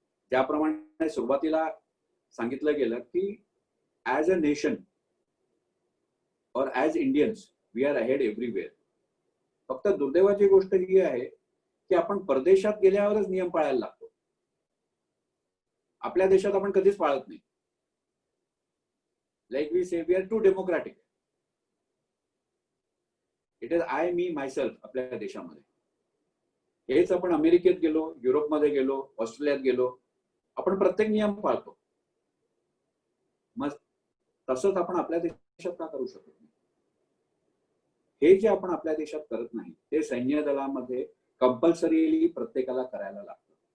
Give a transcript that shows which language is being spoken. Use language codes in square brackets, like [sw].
[mr] ज्याप्रमाणे सुरुवातीला सांगितलं गेलं की [en] As a nation और as Indians we are ahead everywhere. [mr] फक्त दुर्दैवाची गोष्ट ही आहे की आपण परदेशात गेल्यावरच नियम पाळायला लागतो. आपल्या देशात आपण कधीच पाळत नाही. [en] Like we say we are too democratic. It is I me myself. [mr] आपल्या देशामध्ये हेच आपण अमेरिकेत गेलो, युरोपमध्ये गेलो, ऑस्ट्रेलियात गेलो, आपण प्रत्येक नियम पाळतो. मग तसंच आपण आपल्या देशात का करू शकत नाही? हे जे आपण आपल्या देशात करत नाही ते सैन्य दलामध्ये कंपल्सरीली प्रत्येकाला करायला लागतं.